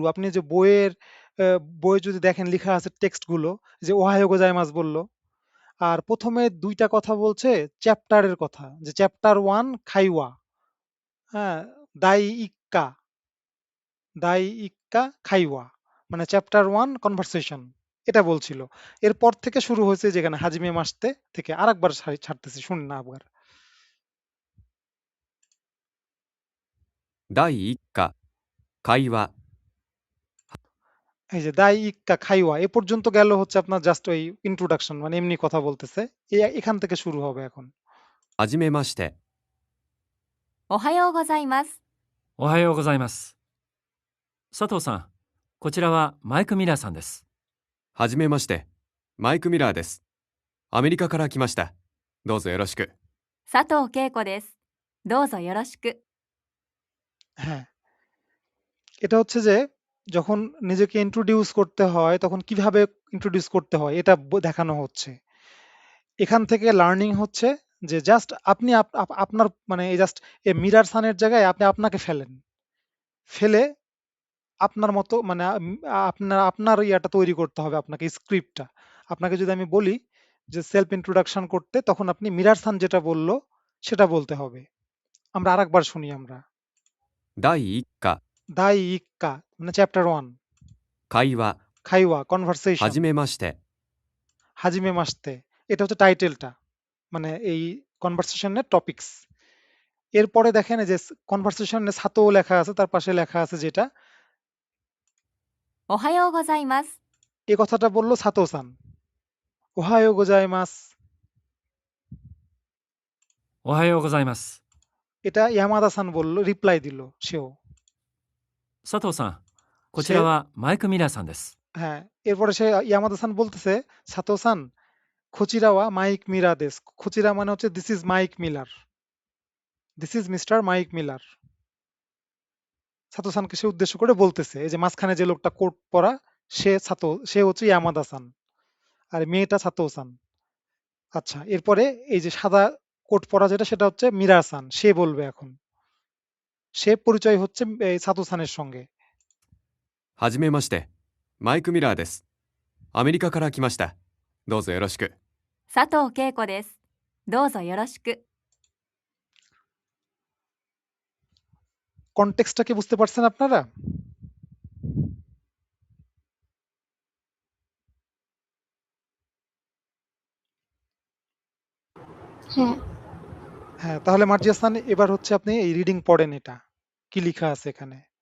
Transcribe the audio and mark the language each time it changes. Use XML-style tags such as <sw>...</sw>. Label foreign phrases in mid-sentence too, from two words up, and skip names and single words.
<bn>আপনি যে বই যদি দেখেন লেখা আছে টেক্সট গুলো, যে</bn> <ja>おはようございます</ja> <bn>বললো, আর প্রথমে দুইটা কথা বলছে চ্যাপ্টারের কথা, যে চ্যাপ্টার 1 খাইওয়া, হ্যাঁ, দাই ইক্কা,</bn> <ja>第一課会話,</ja> <bn>মানে</bn> <en>chapter 1 conversation,</en> <bn>এটা বলছিল। এরপর থেকে শুরু হয়েছে যেখানে</bn> <ja>はじめまして</ja> <bn>থেকে। আরেকবার ছাড়তেছি, শুন না আবার।</bn> <ja>第1課会話</ja> <bn>এই যে</bn> <ja>第一課会話</ja> <bn>এ পর্যন্ত গেল হচ্ছে আপনার জাস্ট ওই ইন্ট্রোডাকশন, মানে এমনি কথা বলতেছে। এখান থেকে শুরু হবে এখন।</bn> <ja>はじめまして。おはようございます。おはようございます。佐藤さん、こちらはマイク・ミラーさんです。はじめまして。マイク・ミラーです。アメリカから来ました。どうぞよろしく。佐藤恵子です。どうぞよろしく。</ja> <bn>হ্যাঁ, এটা হচ্ছে যে যখন নিজেকে ইন্ট্রোডিউস করতে হয় তখন কিভাবে ইন্ট্রোডিউস করতে হয় এটা দেখানো হচ্ছে। এখান থেকে লার্নিং হচ্ছে যে জাস্ট আপনি আপনার মানে জাস্ট এ মিরার সানের জায়গায় আপনি আপনাকে ফেলে আপনার মতো, মানে আপনার ইয়াটা তৈরি করতে হবে, আপনাকে স্ক্রিপ্টটা। আপনাকে যদি আমি বলি যে</bn> <en>self introduction</en> <bn>করতে, তখন আপনি মিরার সান যেটা বললো সেটা বলতে হবে। আমরা আরেকবার শুনি আমরা।</bn> <ja>第1課第一課</ja> <bn>মানে চ্যাপ্টার 1,</bn> <ja>会話 খাইওয়া は</ja> <bn>কনভারসেশন,</bn> <ja>じめまして。はじめまして</ja> <bn>এটা হচ্ছে টাইটেলটা, মানে এই কনভারসেশনের টপিকস। এরপরে দেখেন এই যে কনভারসেশনে সাতো লেখা আছে, তার পাশে লেখা আছে যেটা</bn> <ja>おはようございます。</ja> <bn>এই কথাটা বললো সাতো সান।</bn> <ja>おはようございます, おはようございます。</ja> <bn>এটা ইয়ামাদা সান বললো, রিপ্লাই দিল সেও।</bn> <ja>佐藤さん、こちらはマイク・ミラーさんです。</ja> <bn>হ্যাঁ, এরপরে সে ইয়ামাদা সান বলতেছে সাতো সান</bn> <ja>こちらは マイク・ミラー です.</ja> <bn>খোচিরা মানে হচ্ছে</bn> <en>this is Mike Miller, this is Mister Mike Miller.</en> <bn>সাতো সানকে সে উদ্দেশ্য করে বলতেছে। এই যে মাঝখানে যে লোকটা কোট পরা, সে হচ্ছে ইয়ামাদা সান, আর মেয়েটা সাতো সান। আচ্ছা, এরপরে এই যে সাদা কোট পরা যেটা, সেটা হচ্ছে মিরা সান। সে বলবে এখন, সে পরিচয় হচ্ছে এই সাতো সানের সঙ্গে।</bn> <ja>はじめまして。マイク・ミラーです。アメリカから来ました。どうぞよろしく。佐藤恵子です。どうぞよろしく。</ja> <bn>কনটেক্সটটা কি বুঝতে পারছেন আপনারা? হ্যাঁ, হ্যাঁ, তাহলে মার্জিয়া হাসান এবার হচ্ছে আপনি এই রিডিং পড়েন, এটা কি লেখা আছে এখানে।</bn>